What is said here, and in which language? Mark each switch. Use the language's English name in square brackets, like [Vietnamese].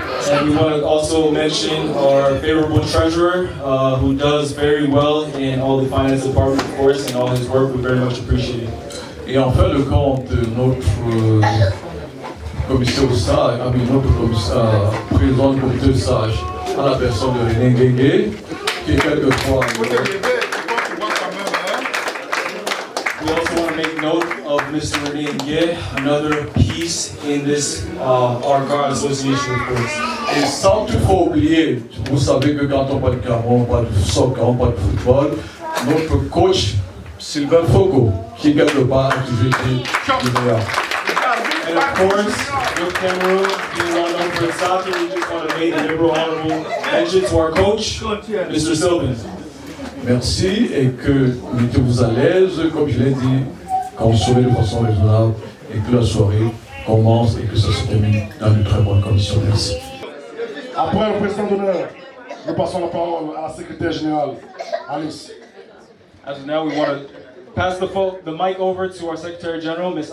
[English] And we want to also mention our favorable treasurer, who does very well in all the finance department, of course, and all his work. We very much appreciate it. [French] Et en fin de compte, notre commissaire au sage, notre commissaire, président du comité sage, à la personne de René Nguenge, qui est quelquefois. [English] We also want to make note of Mr. René Nguyen, another piece in this our association, of course. [French] Et sans toutefois oublier, vous savez que quand on parle de Cameroun, on parle de soccer, on parle de football, notre coach Sylvain Fogo, qui quelque part a toujours été le meilleur. [English] And of course, with Cameroon being well known for its soccer, we just want to make a liberal honorable mention to our coach, Mr. Sylvan. [French] Merci et que mettez-vous à l'aise, comme je l'ai dit, consommez de façon raisonnable et que la soirée commence et que ça se termine dans de très bonnes conditions. Merci. Après le président d'honneur, nous passons la parole à la secrétaire générale, Alice. [English] As of now, we want to pass the mic over to our Secretary General, Ms.